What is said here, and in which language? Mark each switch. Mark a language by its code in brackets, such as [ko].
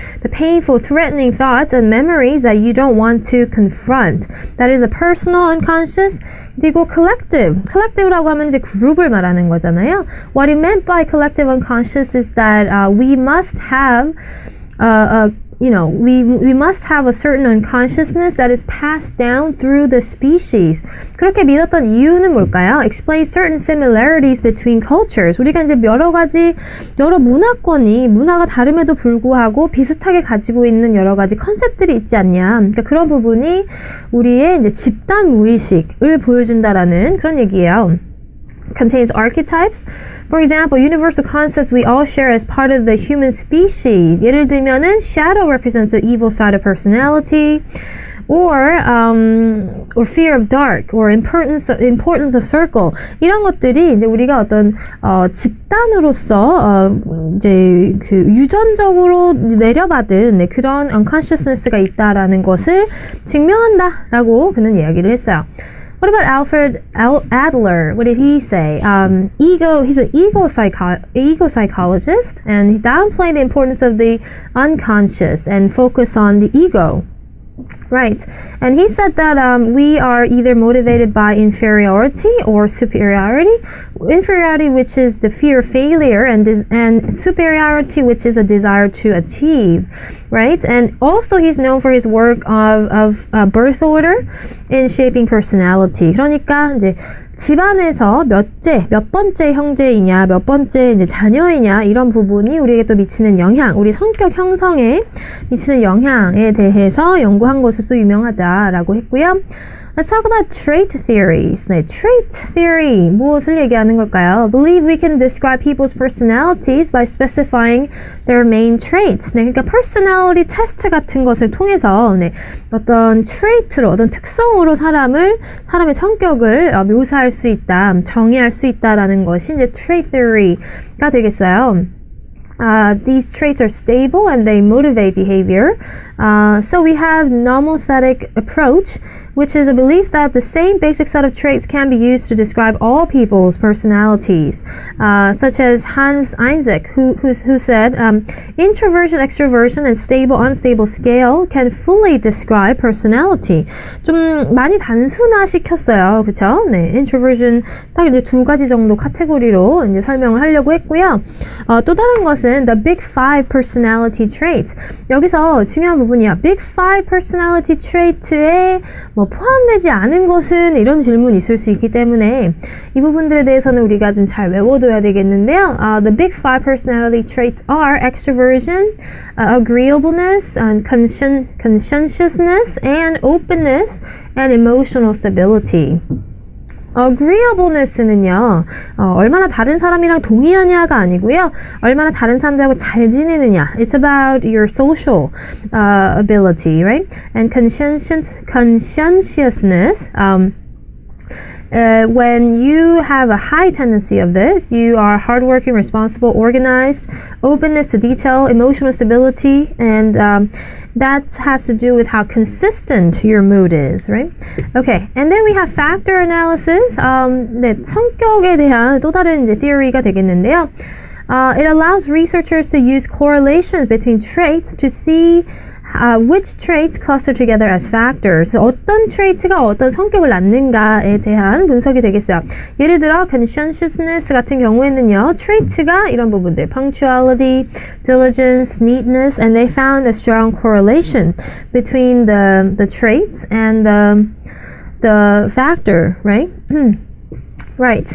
[en] The painful, threatening thoughts and memories that you don't want to confront. That is a personal unconscious. [ko] 그리고 collective라고 하면 이제 그룹을 말하는 거잖아요. [en] What it meant by collective unconscious is that we must have we must have a certain unconsciousness that is passed down through the species. [ko] 그렇게 믿었던 이유는 뭘까요? [en] Explain certain similarities between cultures. [ko] 우리가 이제 여러 문화권이 문화가 다름에도 불구하고 비슷하게 가지고 있는 여러 가지 컨셉들이 있지 않냐. 그러니까 그런 부분이 우리의 이제 집단 무의식을 보여준다라는 그런 얘기예요. [en] Contains archetypes. For example, universal concepts we all share as part of the human species. [ko] 예를 들면은 [en] shadow represents the evil side of personality, or fear of dark, or importance of circle. [ko] 이런 것들이 이제 우리가 어떤 집단으로서 이제 그 유전적으로 내려받은 그런 unconsciousness가 있다라는 것을 증명한다라고 그는 이야기를 했어요. [en] What about Alfred Adler? What did he say? He's an ego psychologist, and he downplayed the importance of the unconscious and focused on the ego. Right. And he said that we are either motivated by inferiority or superiority. Inferiority, which is the fear of failure, and superiority, which is a desire to achieve. Right. And also he's known for his work of birth order in shaping personality. [ko] 그러니까 이제 집안에서 몇 번째 형제이냐, 몇 번째 이제 자녀이냐, 이런 부분이 우리에게 또 미치는 영향, 우리 성격 형성에 미치는 영향에 대해서 연구한 것으로 유명하다라고 했고요. [en] Let's talk about trait theories. [ko] 네, trait theory. 무엇을 얘기하는 걸까요? [en] Believe we can describe people's personalities by specifying their main traits. [ko] 네, 그러니까 personality test 같은 것을 통해서 어떤 trait로, 어떤 특성으로 사람의 성격을 묘사할 수 있다, 정의할 수 있다라는 것이 이제 trait theory가 되겠어요. [en] These traits are stable and they motivate behavior. So we have nomothetic approach, which is a belief that the same basic set of traits can be used to describe all people's personalities, such as Hans Einzig, who said, introversion, extroversion, and stable, unstable scale can fully describe personality. [ko] 좀 많이 단순화시켰어요, 그렇죠? 네, introversion 딱 이제 두 가지 정도 카테고리로 이제 설명을 하려고 했고요. 또 다른 것은 [en] the big five personality traits. [ko] 여기서 중요한 부분이야. Big five personality trait에 포함되지 않은 것은 이런 질문이 있을 수 있기 때문에 이 부분들에 대해서는 우리가 좀 잘 외워둬야 되겠는데요. [en] The big five personality traits are extroversion, agreeableness, conscientiousness, and openness, and emotional stability. [ko] agreeableness는요, 얼마나 다른 사람이랑 동의하냐가 아니고요, 얼마나 다른 사람들하고 잘 지내느냐. [en] It's about your social ability, right? And conscientiousness When you have a high tendency of this, you are hardworking, responsible, organized, openness to detail, emotional stability, and that has to do with how consistent your mood is, right? Okay, and then we have factor analysis. [ko] 네, 성격에 대한 또 다른 이제 theory가 되겠는데요. [en] It allows researchers to use correlations between traits to see which traits cluster together as factors. [ko] 어떤 트레이트가 어떤 성격을 낳는가에 대한 분석이 되겠어요. 예를 들어 conscientiousness 같은 경우에는요, 트레이트가 이런 부분들, [en] punctuality, diligence, neatness, and they found a strong correlation between the traits and the factor, right? Right.